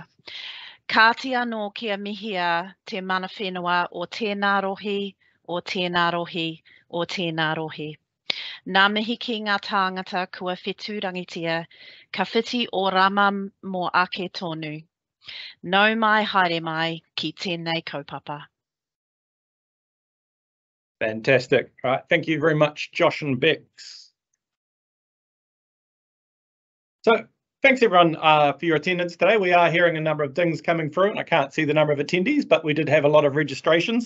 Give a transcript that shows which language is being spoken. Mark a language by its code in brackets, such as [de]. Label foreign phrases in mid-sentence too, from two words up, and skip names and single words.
[mi] Kātia no kia mihia te mana whenua o tēnā rohi, o tēnā rohi, o tēnā rohi. Nā mihi ki ngā tāngata kua whetū rangitia, ka whiti o rama mō ake tonu. Nau mai haere mai ki tēnei kaupapa. [en] Fantastic. All right, thank you very much, Josh and Bex. So thanks everyone for your attendance today. We are hearing a number of things coming through, and I can't see the number of attendees, but we did have a lot of registrations.